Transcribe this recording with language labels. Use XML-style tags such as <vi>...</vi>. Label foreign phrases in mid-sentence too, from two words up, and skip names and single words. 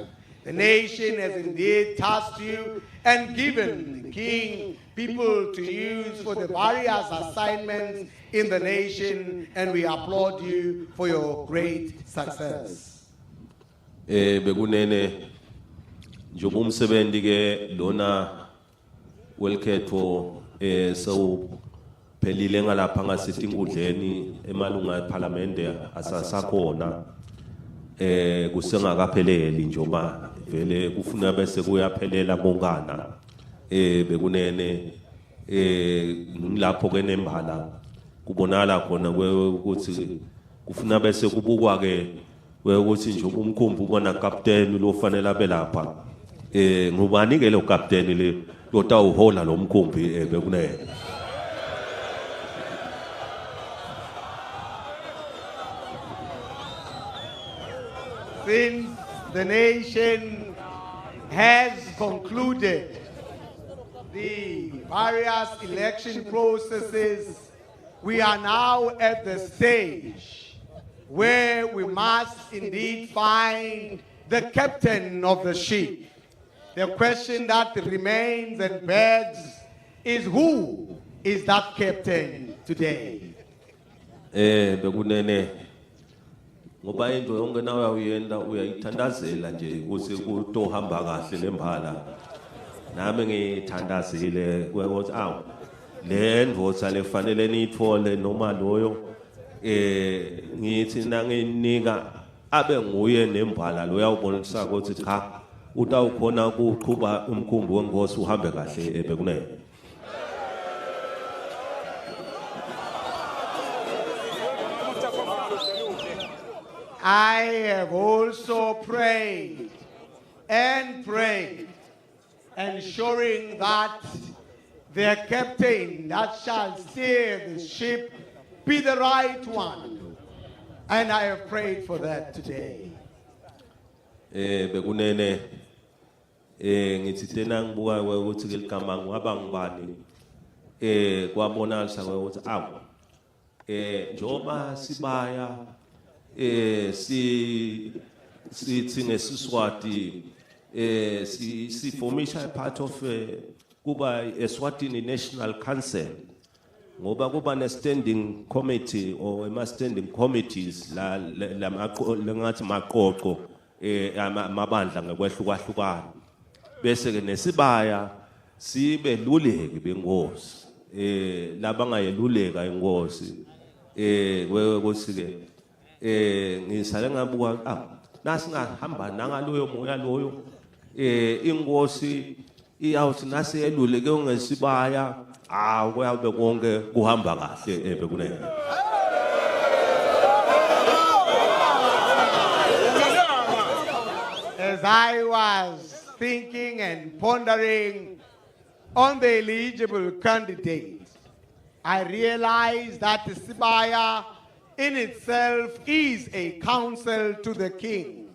<en>The nation has indeed tasked you and given the king people to use for the various assignments in the nation, and we applaud you for your great success.</en> <ss>Bekunene njoba umsebenzi ke lona welkhetho so phelile ngalapha ngasithi inkundleni emalunga eParliamente asasakhona kusengakapheleli njoba vele kufuna bese kuyaphelela bongana bekunene ngilapho ke nembala kubonala khona ukuthi kufuna bese kubukwa ke ukuthi nje umkhumbi ubona captain lo fanele abe lapha ngubani ke lo captain le lotawuhola lo mkhumbi bekunene.</ss> <en>Since the nation has concluded the various election processes, we are now at the stage where we must indeed find the captain of the ship. The question that remains and begs is, who is that captain today?</en> <ss>Bekunene ngoba into yonke nawe uyenda uyayithandazela nje ukuthi kutohamba kahle lembala nami ngithandazile ukuthi le ndvodza lefanele niyithole noma loyo ngithi nanginika abe nguye nembala lo uyawubonisa ukuthi cha utawukhona ukuqhuba umkhumbi wengosi uhambe kahle bekunene.</ss> <en>I have also prayed and prayed, ensuring that the captain that shall steer the ship be the right one. And I have prayed for that today.</en> <ss>Bekunene ngithi tena ngibuka ukuthi ligama ngaba ngibani kwabonakala ukuthi njoba Sibaya sithi ngesiswati si formisha</ss> <en>part of</en> <ss>kuba Eswatini National Council ngoba kuba ne standing</ss> <en>committee or</en> <ss>ema</ss> <en>standing committees</en> <ss>la ngathi maqoqo amabandla ngekwehlukana bese ke nesibaya sibe luleki bengosi laba ngayeluleka ingosi ukuthi ke ngisale ngabuka nasingahamba nangaloyo moya loyo ingosi iyawuthi nasiyeluleke ngesibaya kuyabe konke kuhamba kahle bekunene.</ss> <en>As I was thinking and pondering on the eligible candidates, I realized that Sibaya in itself is a counsel to the king.</en>